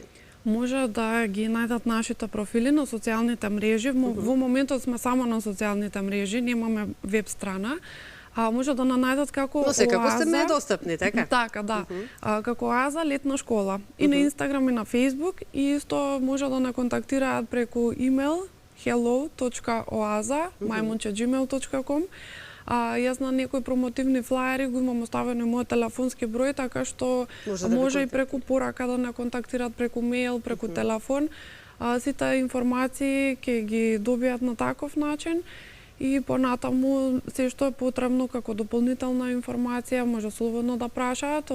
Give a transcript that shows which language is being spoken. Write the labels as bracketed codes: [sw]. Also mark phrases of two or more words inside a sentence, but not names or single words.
[mk] Може да ги најдат нашите профили на социјалните мрежи. Во моментот сме само на социјалните мрежи, немаме веб страна. Може да најдат како Но секако Оаза. сте достапни, така? Така, да. Како Оаза летна школа. И на Инстаграм и на Фејсбук. И исто може да не контактираат преку имейл hello.oaza@gmail.com. Јас на некои промотивни флаери го имам оставено мојот телефонски број, така што може и преку порака да не контактираат преку мејл, преку телефон. Сите информации ќе ги добијат на таков начин. И понатаму, се што е потребно како дополнителна информација, може слободно да прашаат.